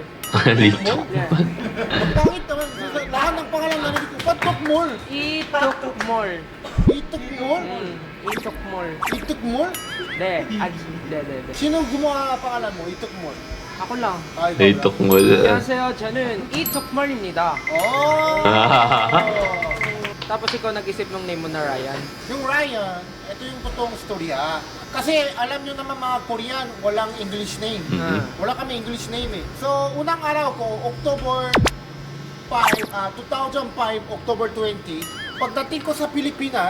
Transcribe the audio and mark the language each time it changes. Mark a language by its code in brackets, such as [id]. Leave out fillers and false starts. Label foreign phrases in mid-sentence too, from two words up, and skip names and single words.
[en] Yeah. [tl] Ang pangit naman. Lahat ng pangalan na narinig ko. Ba't Tokyo Mall. Itok Mall. Itok Mall? Itok Mall. Itok Mall? De. Sino gumawa pangalan mo? Itok Mall. Ako lang. Ay, ikaw Daytok lang. mo. [ko] 안녕하세요. 저는 이tok Mall입니다. Oh! [tl] Tapos ikaw nag-isip ng name mo na Ryan. Yung Ryan, ito yung totoong storya. Kasi alam nyo naman mga Korean, walang [en] English name. [tl] Wala kami [en] English name [tl] eh. So, unang araw ko, October 2005, October 20, pagdating ko sa Pilipinas,